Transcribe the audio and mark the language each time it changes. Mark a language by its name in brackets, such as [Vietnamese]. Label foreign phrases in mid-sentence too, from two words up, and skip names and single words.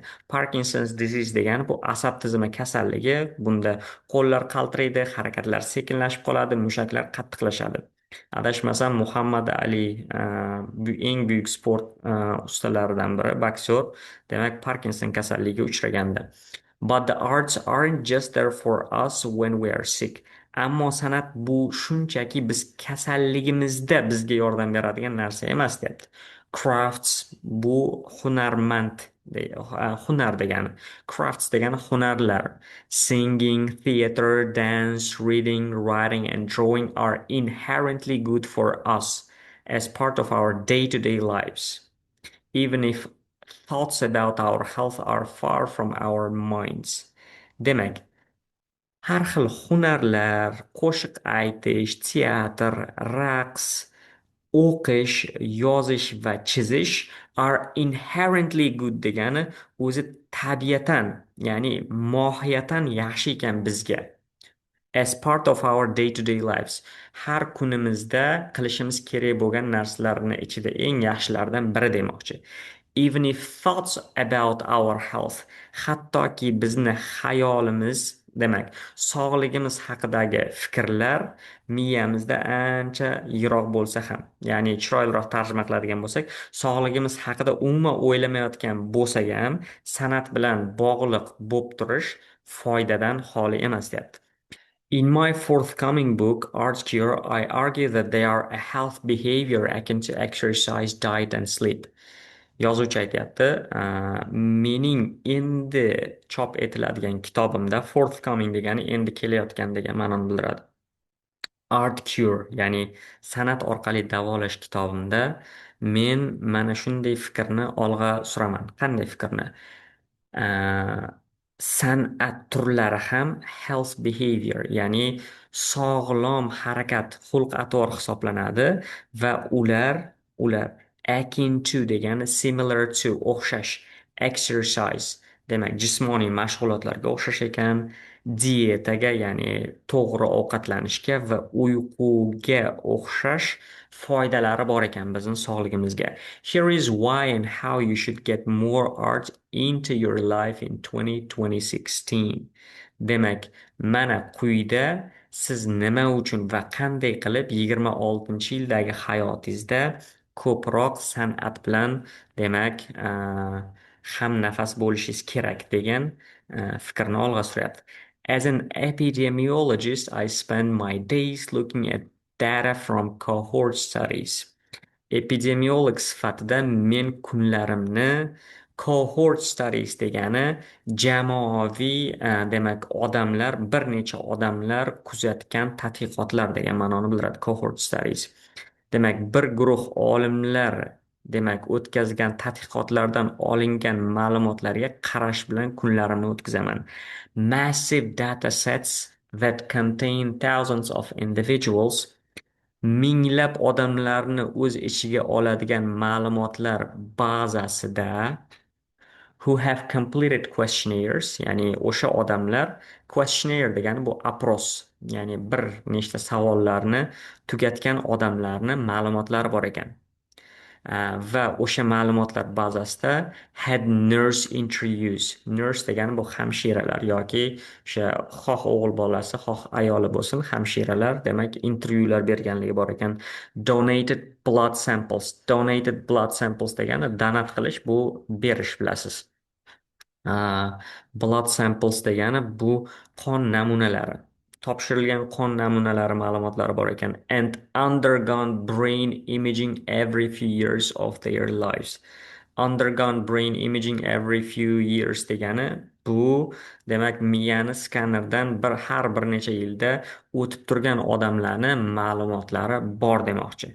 [English] Parkinson's disease [Uzbek] degani bu asab tizimi kasalligi. Bunda qo'llar qaltiraydi, harakatlar sekinlashib qoladi, mushaklar qattiqlashadi. Adashmasam Muhammad Ali eng buyuk sport ustalaridan biri, boksyor. Demak, Parkinson kasalligiga uchragandi. [English] But the arts aren't just there for us when we are sick. [Uzbek] Ammo san'at bu shunchaki biz kasalligimizda bizga yordam beradigan narsa emas, deyapti. Crafts bu hunar degani. Crafts degani hunarlar. [English] Singing, theater, dance, reading, writing, and drawing are inherently good for us as part of our day-to-day lives, even if thoughts about our health are far from our minds. [Uzbek] Demak, har xil hunarlar, qo'shiq aytish, teatr, raqs, o'qish, yozish va chizish [English] are inherently good [Uzbek] degani o'zi tabiatan, ya'ni mohiyatan yaxshi ekan bizga. [English] As part of our day-to-day lives. [Uzbek] Har kunimizda qilishimiz kerak bo'lgan narsalarni ichida eng yaxshilaridan biri demoqchi. [English] Even if thoughts about our health, [Uzbek] hattoki bizni xayolimiz, demak, sog'ligimiz haqidagi fikrlar miyamizda ancha yiroq bo'lsa ham, ya'ni chiroyliroq tarjima qiladigan bo'lsak, sog'ligimiz haqida umuman o'ylamayotgan bo'lsak ham, san'at bilan bog'liq bo'lib turish foydadan xoli emas, deyapti. [English] In my forthcoming book, Art Cure, I argue that they are a health behavior akin to exercise, diet and sleep. [Uzbek] Yozuvchi aytyapti, mening endi chop etiladigan kitobimda forthcoming degani endi kelayotgan degan ma'noni bildiradi. Art Cure, ya'ni san'at orqali davolash kitobimda men mana shunday fikrni olg'a suraman. Qanday fikrni? Uh, san'at turlari ham [English] health behavior, [Uzbek] ya'ni sog'lom harakat xulq atvor hisoblanadi va ular [English] akin to [Uzbek] degani [English] similar to, [Uzbek] o'xshash, exercise demak jismoniy mashg'ulotlarga o'xshash ekan, dietaga ya'ni to'g'ri ovqatlanishga va uyquga o'xshash foydalari bor ekan bizni sog'ligimizga. [English] Here is why and how you should get more art into your life in 2016. [Uzbek] Demak, mana quyida siz nima uchun va qanday qilib 26-yildagi hayotingizda ko'proq san'at bilan, demak, ham nafas bo'lishingiz kerak degan fikrni olg'a suryapti. [English] As an epidemiologist, I spend my days looking at data from cohort studies. [Uzbek] Epidemiolog sifatida men kunlarimni [English] cohort studies [Uzbek] degani jamoaviy demak odamlar bir necha odamlar kuzatgan tadqiqotlar degan ma'noni bildiradi [English] cohort studies. [Uzbek] Demak bir guruh olimlar demak o'tkazgan tadqiqotlardan olingan ma'lumotlarga qarash bilan kunlarimni o'tkazaman. [English] Massive data sets that contain thousands of individuals, [Uzbek] minglab odamlarni o'z ichiga oladigan ma'lumotlar bazasida, [English] who have completed questionnaires, [Uzbek] ya'ni o'sha odamlar, questionnaire degani bu apros, ya'ni bir nechta savollarni tugatgan odamlarni ma'lumotlari bor ekan. Va o'sha ma'lumotlar bazasida [English] had nurse interviews. [Uzbek] Nurse degani bu hamshiralar yoki o'sha xoh o'g'il bolasi, xoh ayoli bo'lsin, hamshiralar demak intervyular berganligi bor ekan. [English] Donated blood samples. Donated blood samples [Uzbek] degani donat qilish, bu berish bilasiz. [English] Blood samples [Uzbek] degani bu qon namunalari. Topshirilgan qon namunalari ma'lumotlari bor ekan. [English] And undergone brain imaging every few years of their lives. Undergone brain imaging every few years [Uzbek] degani bu demak miyani skanerdan har bir necha yilda o'tib turgan odamlarni ma'lumotlari bor demoqchi.